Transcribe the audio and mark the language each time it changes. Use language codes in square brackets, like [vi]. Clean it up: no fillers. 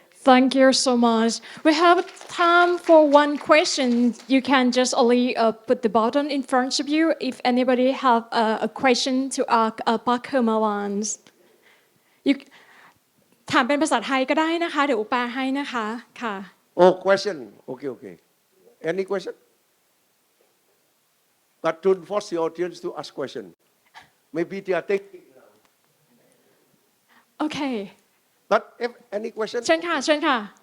[en] Thank you so much. We have time for one question. You can just only put the button in front of you if anybody have a question to ask Parker Mawans. [th] You ถามเป็นภาษาไทยก็ได้นะคะ เดี๋ยวอุปาให้นะคะค่ะ [en] Oh, question. Okay. Any question? But don't force the audience to ask question. Maybe they are thinking. [th] โอเค [en] But if any question? [th] เชิญค่ะเชิญค่ะ